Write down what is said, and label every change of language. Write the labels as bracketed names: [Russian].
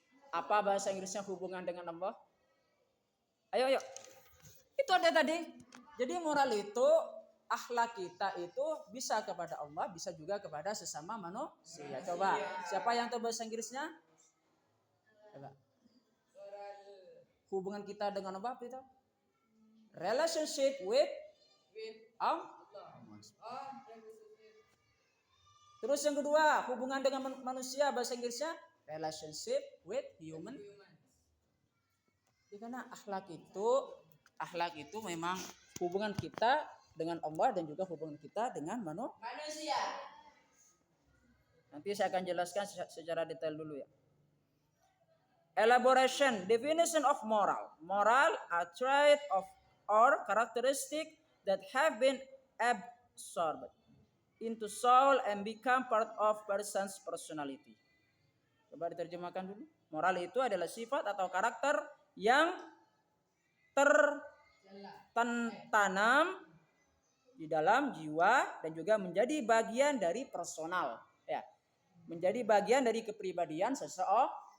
[Indonesian] Apa bahasa Inggrisnya hubungan dengan Allah? Ayo. Itu ada tadi. Jadi moral itu, akhlak kita itu bisa kepada Allah, bisa juga kepada sesama manusia. Coba, siapa yang tahu bahasa Inggrisnya? Coba. Hubungan kita dengan Allah itu? [English] Relationship with Allah. [Indonesian] Terus yang kedua, hubungan dengan manusia, bahasa Inggrisnya [English] relationship with human. [Indonesian] Karena akhlak itu memang hubungan kita dengan Allah dan juga hubungan kita dengan manusia. Nanti saya akan jelaskan secara detail dulu ya. [English] Elaboration, definition of moral. Moral a trait of or characteristic that have been absorbed into soul and become part of person's personality. [Indonesian] Coba diterjemahkan dulu. Moral itu adalah sifat atau karakter yang tertanam di dalam jiwa dan juga menjadi bagian dari personal, ya, menjadi bagian dari kepribadian seseorang.